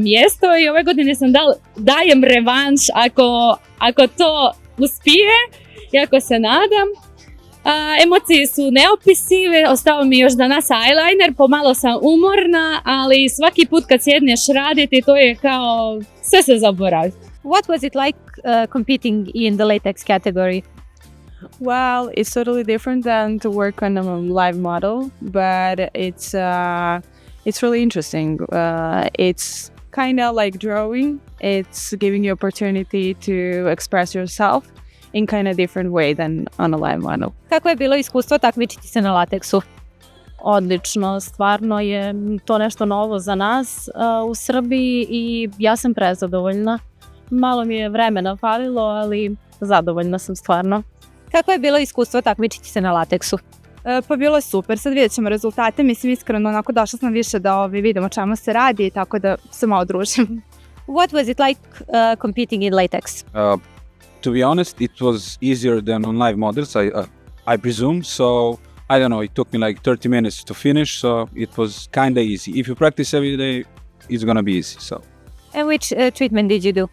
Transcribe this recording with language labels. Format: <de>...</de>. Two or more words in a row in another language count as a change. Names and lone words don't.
<hr>mjesto i ove godine sam dajem revanš ako to uspije i ako se nadam. Emocije su neopisive, ostao mi još danas eyeliner, pomalo sam umorna, ali svaki put kad sjedneš raditi to je kao sve se zaboravi.</hr> <en>What was it like competing in the latex category? Well, it's totally different than to work on a live model, but it's really interesting. It's kind of like drawing. It's giving you opportunity to express yourself in kind of different way than on a live model.</en> <sr>Kako je bilo iskustvo takmičiti se na lateksu? Odlično, stvarno je to nešto novo za nas u Srbiji i ja sam prezadovoljna. Malo mi je vremena falilo, ali zadovoljna sam stvarno. Kako je bilo iskustvo takmičiti se na lateksu?</sr> <hr>Pa bilo je super, sad vidjet ćemo rezultate, mislim iskreno onako došla sam više da vidimo čemu se radi, tako da se malo družim.</hr> <en>What was it like competing in latex? To be honest, it was easier than on live models, I presume, so I don't know, it took me like 30 minutes to finish, so it was kind of easy. If you practice every day, it's gonna be easy, so. And which treatment did you do?</en>